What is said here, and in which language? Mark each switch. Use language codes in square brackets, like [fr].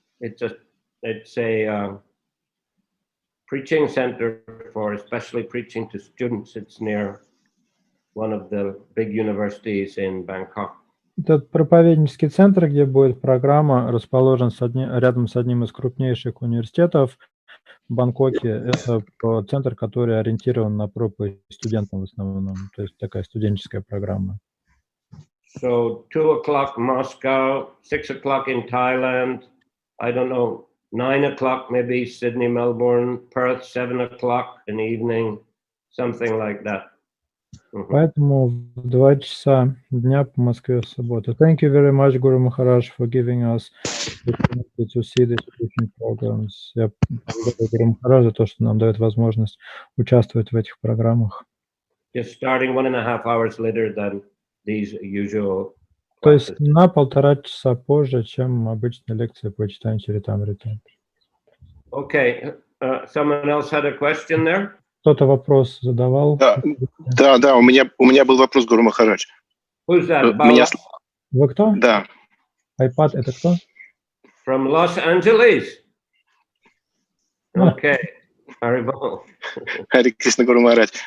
[en] It's a preaching center for especially preaching to students. It's near one of the big universities in Bangkok. [ru] Этот проповеднический центр, где будет программа, расположен рядом с одним из крупнейших университетов в Бангкоке. Это центр, который ориентирован на проповедь студентам в основном. То есть такая студенческая программа. [en] So 2 o'clock Moscow, 6 o'clock in Thailand, I don't know, 9 o'clock maybe Sydney, Melbourne, Perth, 7 o'clock in the evening, something like that. [ru] Поэтому в 2 часа дня по Москве в субботу. [en] Thank you very much, Guru Maharaj, for giving us the opportunity to see these teaching programs. [ru] Я благодарю Гуру Махарадж за то, что нам дает возможность участвовать в этих программах. [en] Just starting 1.5 hours later than these usual. [ru] То есть на 1,5 часа позже, чем обычная лекция по читанию Чаритамриты. [en] Okay, someone else had a question there? [ru] Кто-то вопрос задавал? Да, у меня был вопрос, Гуру Махарадж. [en] Who's that? [ru] Вы кто? Да. iPad это кто? [en] From Los Angeles. Okay. Haribol. [ru] Харе Кришна, Гуру Махарадж.